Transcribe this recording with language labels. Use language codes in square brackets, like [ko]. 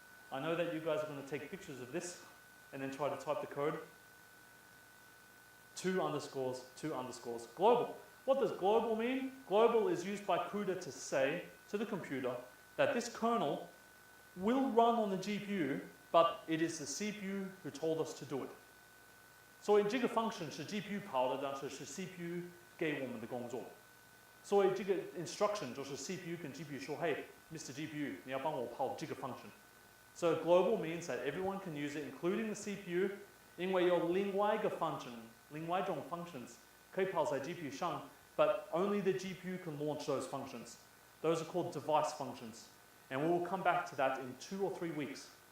[en] I know that you guys are going to take pictures of this and then try to type the code. 2 underscores, 2 underscores. Global. What does global mean? Global is used by CUDA to say to the computer that this kernel will run on the GPU, but it is the CPU who told us to do it. [zh] 所以这个 function 是 GPU 跑的，但是是 CPU 给我们的工作。所以这个 instruction 就是 CPU 跟 GPU 说 ， [en] Hey, Mr. [zh] GPU, 你要帮我跑这个 function. [en] So global means that everyone can use it, including the CPU, [zh] 因为有另外一个 function, 另外一种 functions 可以跑在 GPU 上 [en] but only the GPU can launch those functions. Those are called device functions. And we will come back to that in 2 or 3 weeks.